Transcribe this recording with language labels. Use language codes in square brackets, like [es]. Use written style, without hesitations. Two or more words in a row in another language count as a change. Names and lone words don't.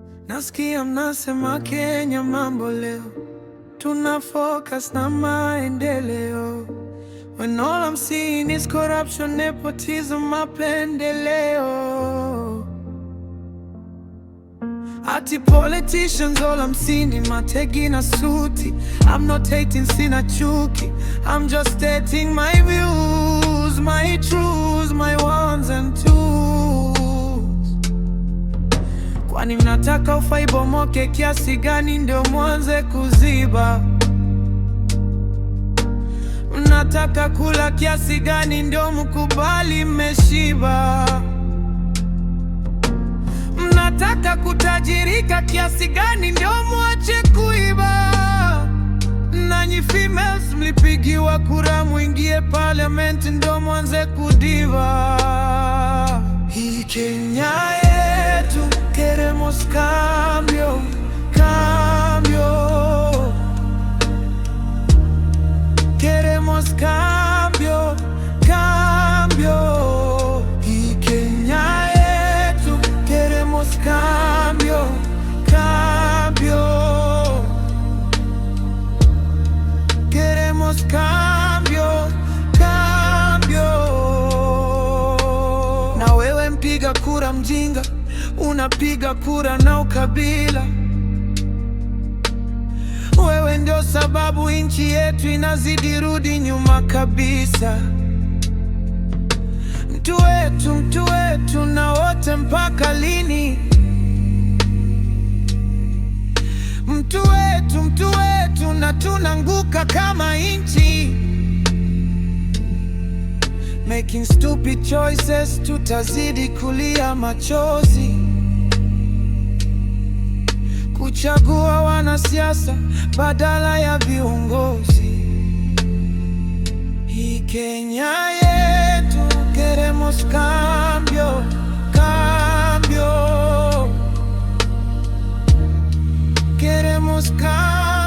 [sw] Nasikia mnasema Kenya mambo leo, tuna focus na maendeleo. [en] When all I'm seeing is corruption, nepotism, mapendeleo. Ati politicians, all I'm seeing in [sw] mategi na suti. [en] I'm not hating, [sw] sina chuki, [en] I'm just stating my views, my truths, my ones and twos. [sw] Kwani mnataka ufaibomoke kiasi gani ndio mwanze kuziba? Mnataka kula kiasi gani ndio mkubali mmeshiba? Mnataka kutajirika kiasi gani ndio mwache kuiba? Nanyi females mlipigiwa kura muingie parliament ndio mwanze kudiva. Hii Kenya yetu, [es] queremos cambio, cambio. Queremos cambio, cambio. [sw] Hii Kenya yetu, [es] queremos cambio, cambio. Queremos cambio, cambio. [sw] Na wewe mpiga kura mjinga, unapiga kura na ukabila. Wewe ndio sababu nchi yetu inazidi rudi nyuma kabisa. Mtu wetu na wote mpaka lini? Mtu wetu na tunanguka kama nchi. [en] Making stupid choices, [sw] tutazidi kulia machozi. Kuchagua wanasiasa badala ya viongozi. Hii Kenya yetu, [es] queremos cambio, cambio. Queremos cambio.